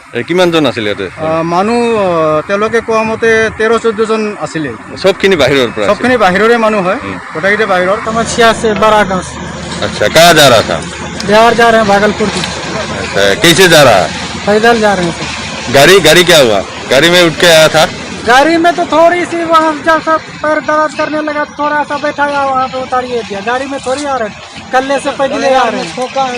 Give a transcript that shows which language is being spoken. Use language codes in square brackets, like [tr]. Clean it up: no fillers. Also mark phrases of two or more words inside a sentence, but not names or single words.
[as] কিমানজন আছিলে ইয়াতে মানুহ তেওঁলোকে কোৱা মতে 13-14জন আছিলে সবখিনি বাহিৰৰ পৰা সবখিনি বাহিৰৰে মানুহ হয় গোটেইকেইটা বাহিৰৰ [hi] समस्या से बड़ा गाँव से अच्छा कहाँ जा रहा था बिहार जा रहे हैं भागलपुर की अच्छा कैसे जा रहा है पैदल जा रहे हैं गाड़ी क्या हुआ गाड़ी में उठ के आया था गाड़ी में तो थोड़ी सी वहाँ जब सब पैर दर्द करने लगा थोड़ा सा बैठाया वहाँ पे उतारिए दिया गाड़ी में थोड़ी आ रहे कल्ले से पहले आ रहे हैं